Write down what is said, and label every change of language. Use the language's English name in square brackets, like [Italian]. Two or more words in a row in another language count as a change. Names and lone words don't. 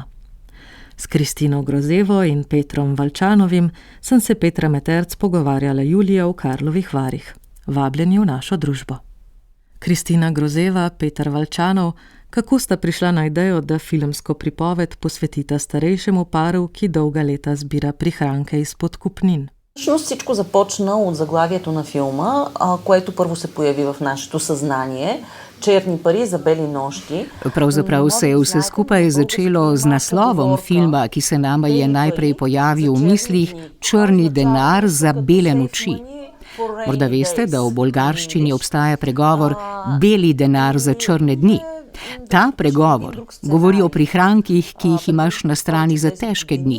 [Slovenian] S Kristino Grozevo in Petrom Valčanovim sem se Petra Meterc pogovarjala julija v Karlovih Varih. Vabljeni v našo družbo. Kristina Grozeva, Petar Valčanov, Kako sta prišla na idejo, da filmsko pripoved posvetita starejšemu paru, ki dolga leta zbira prihranke iz podkupnin? [Bulgarian] Всъщност всичко започна от заглавието на филма, което първо се появи в нашето съзнание. Черни пари за бели нощи. [Slovenian] Pravzaprav se je vse skupaj začelo z naslovom filma, ki se nama je najprej pojavil v mislih, Črni denar za bele noči. Morda veste, da v bolgarščini obstaja pregovor beli denar za črne dni. Ta pregovor govori o prihrankih, ki jih imaš na strani za težke dni.